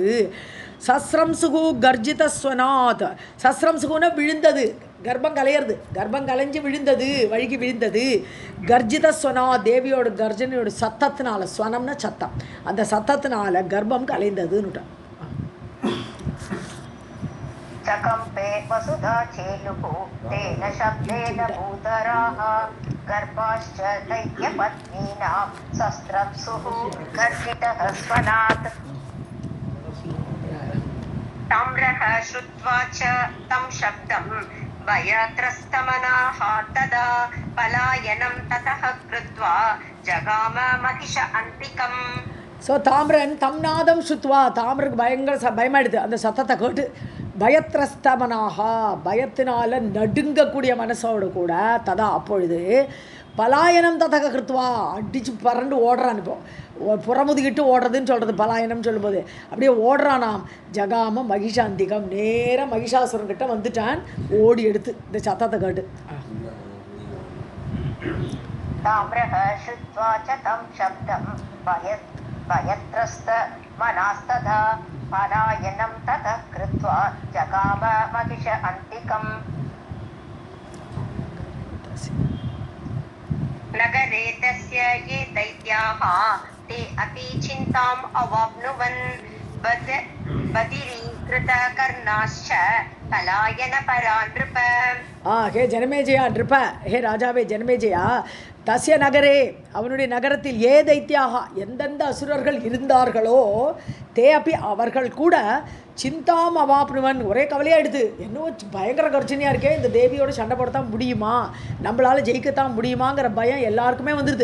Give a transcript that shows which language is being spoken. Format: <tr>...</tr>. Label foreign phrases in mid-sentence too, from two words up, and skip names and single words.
<sa>सस्रंसुः गर्जित स्वनात्,</sa> <ta>சஸ்ரம்சுகுன்னா விழுந்தது, கர்ப்பம் கலையிறது, கர்ப்பம் கலைஞ்சு விழுந்தது, வழுகி விழுந்தது.</ta> <sa>गर्जित स्वना,</sa> <ta>தேவியோட கர்ஜனையோட சத்தத்தினால, ஸ்வனம்னா சத்தம், அந்த சத்தத்தினால கர்ப்பம் கலைந்ததுன்னு.</ta> <sa>चकम्पे वसुधा चेलुः तेन शब्देन भूधराः गर्भाश्च दैत्यपत्नीनां सस्रंसुः गर्जितः स्वनात्. ताम्रः श्रुत्वा च तं शब्दं भयत्रस्तमनाः तदा पलायनं ततः कृत्वा जगाम महिष अन्तिकम्.</sa> <ta>ஸோ தாமிரன்</ta> <sa>तं नादं श्रुत्वा,</sa> <ta>தாமிரனுக்கு பயங்கர பயமாயிடுது அந்த சத்தத்தை கேட்டு. பயத்ரஸ்தமனாகா, பயத்தினால நடுங்கக்கூடிய மனசோடு கூட, ததா அப்பொழுது</ta> <sa>पलायनं ततः कृत्वा,</sa> <ta>அடித்து பறண்டு ஓடுறான். இப்போ புறமுதுகிட்டு ஓடுறதுன்னு சொல்கிறது பலாயனம் சொல்லும்போது, அப்படியே ஓடுறானாம்.</ta> <sa>जगाम महिषान्तिकम्,</sa> <ta>நேராக மகிஷாசுரன்கிட்ட வந்துட்டான் ஓடி எடுத்து இந்த சத்தத்தை கேட்டு.</ta> <sa>ताम्रः श्रुत्वा च तं शब्दं भयत्रस्त मनास्तदा पलायनं ततः कृत्वा जगाम महिष अन्तिकम्. नगरे तस्य ये दैत्याः ते अपि चिन्ताम् अवाप्नुवन् बदिरीकृतकर्णाश्च पलायनपरा नृप हे जनमेजय नृप,</sa> <ta>ஹே ராஜாவே ஜனமேஜயா,</ta> <sa>तस्य नगरे</sa> <ta>அவனுடைய நகரத்தில்</ta> <sa>ये दैत्याः</sa> <ta>எந்தெந்த அசுரர்கள் இருந்தார்களோ</ta> <sa>ते अपि</sa> <ta>அவர்கள் கூட</ta> <sa>चिन्ताम् अवाप्नुवन्</sa> <ta>ஒரே கவலையாயிடுது. என்னவோ பயங்கர கர்ச்சனையாக இருக்கே, இந்த தேவியோட சண்டை போடத்தான் முடியுமா, நம்மளால் ஜெயிக்கத்தான் முடியுமாங்கிற பயம் எல்லாருக்குமே வந்துடுது.</ta>